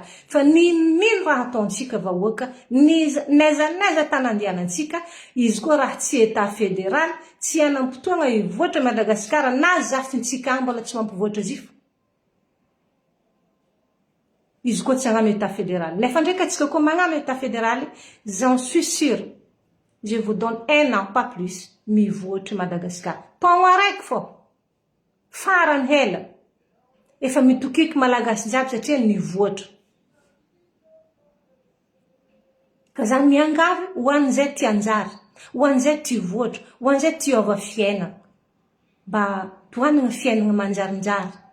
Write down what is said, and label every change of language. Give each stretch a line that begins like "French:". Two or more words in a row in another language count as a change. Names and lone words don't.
Malagasy: Fa nino raha ataontsika vahoaka, neza tanandianantsika, izy koa raha tsy
French: état fédéral,
Malagasy: tsy anam-potoagna ivoatra Madagasikara na zafintsika mbola tsy mampivoatra zifo. Izy koa tsy agnano
French: état fédéral.
Malagasy: Nefa ndraiky atsika koa magnano
French: état fédéral, j'en suis sûr, je vous donne 1 an, pas plus,
Malagasy: mivoatra Madagasikara. Taogno araiky fô, farany hela, efa mitokiky malagasy jiaby satria nivoatra. Ka zany miangavy ho an'izay tia anjara, ho an'izay tia voatra, ho an'izay tia ova fiainana, mba tohanana fiainana manjarinjary.